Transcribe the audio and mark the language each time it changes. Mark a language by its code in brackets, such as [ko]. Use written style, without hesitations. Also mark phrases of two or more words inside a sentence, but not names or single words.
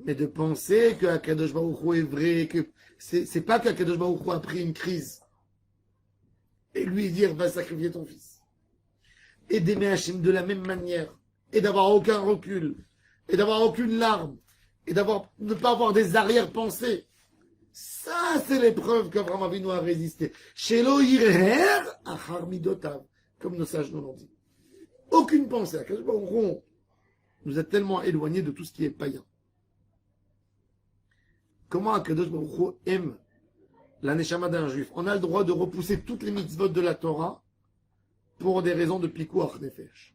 [fr] Mais de penser que [he] הקדוש ברוך הוא [fr] est vrai, que c'est pas qu' [he] הקדוש ברוך הוא [fr] a pris une crise et lui dire va sacrifier ton fils. Et d'aimer Hachem de la même manière, et d'avoir aucun recul, et d'avoir aucune larme, et ne pas avoir des arrière-pensées. Ça, c'est l'épreuve qu'Abraham Avinu a résisté. [he] שלא הרהר אחר מדותיו, [fr] comme nos sages nous l'ont dit. Aucune pensée. [he] הקדוש ברוך הוא [fr] nous a tellement éloignés de tout ce qui est païen. Comment [he] הקדוש ברוך הוא [fr] aime la neshama d'un juif? On a le droit de repousser toutes les mitzvot de la Torah pour des raisons de [he] פיקוח נפש.